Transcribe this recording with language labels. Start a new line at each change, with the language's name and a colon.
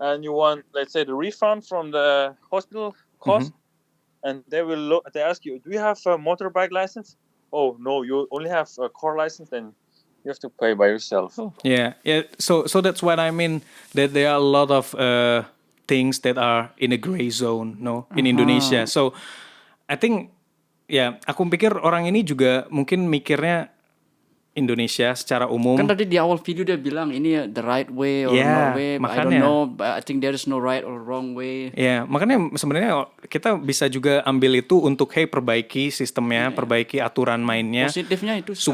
English: and you want, let's say, the refund from the hospital cost, and they will look. They ask you, do you have a motorbike license? Oh no, you only have a car license. Then you have to pay by yourself. Yeah. So that's what I mean. That there are a lot of things that are in a gray zone, no, in Indonesia. So I think
Indonesian: ya aku pikir orang ini juga mungkin mikirnya Indonesia secara umum. Kan tadi di awal video dia bilang ini
English: the right way or Yeah, no way. I
Indonesian: makanya.
English: don't know, but I think there is no right or wrong way.
Indonesian: Ya, makanya sebenarnya kita bisa juga ambil itu untuk perbaiki sistemnya, perbaiki aturan mainnya Positifnya itu sekarang.